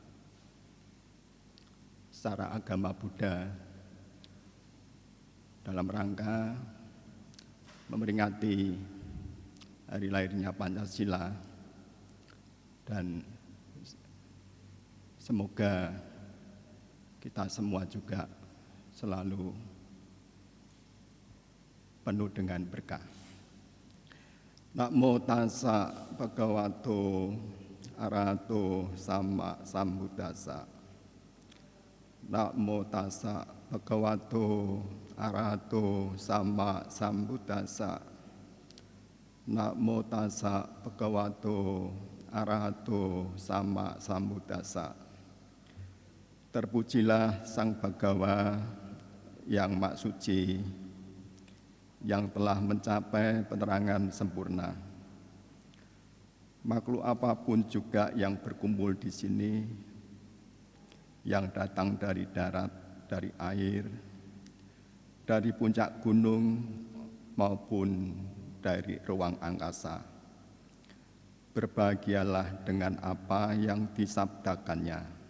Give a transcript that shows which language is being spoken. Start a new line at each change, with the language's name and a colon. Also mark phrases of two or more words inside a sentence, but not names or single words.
Indonesian: secara agama Buddha dalam rangka memperingati hari lahirnya Pancasila, dan semoga kita semua juga selalu penuh dengan berkah.
Pali: Namo tassa bhagavato arahato sama sambuddhassa. Namo tassa bhagavato arahato sama sambuddhassa. Namo tassa bhagavato arahato sama sambuddhassa.
Indonesian: Terpujilah Sang Bhagawa yang Mak Suci, yang telah mencapai penerangan sempurna. Makhluk apapun juga yang berkumpul di sini, yang datang dari darat, dari air, dari puncak gunung maupun dari ruang angkasa, berbahagialah dengan apa yang disabdakannya.